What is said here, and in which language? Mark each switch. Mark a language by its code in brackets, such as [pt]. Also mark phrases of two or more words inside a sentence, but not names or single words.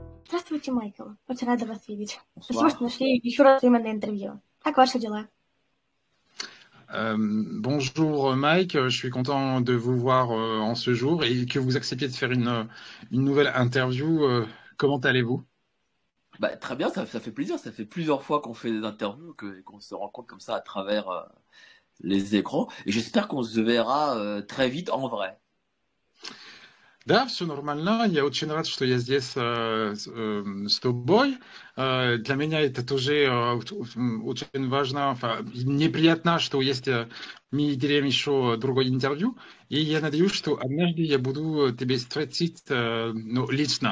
[ru] Здравствуйте, Майкл. Очень рада вас видеть. Спасибо, [fr] Bonsoir. [ru] что нашли еще раз время на интервью. Как ваши дела? [fr] Bonjour Mike, je suis content de vous voir en ce jour et que vous acceptiez de faire une nouvelle interview. Comment allez-vous? Bah, très bien, ça fait plaisir. Ça fait plusieurs fois qu'on fait des interviews et qu'on se rencontre comme ça à travers les écrans. Et j'espère qu'on se verra très vite en vrai. [ru] Да, все нормально. Я очень рад, что я здесь с тобой. Для меня это тоже очень важно. Мне приятно, что есть мы делаем еще другое интервью. И я надеюсь, что однажды я буду тебя встретить ну, лично.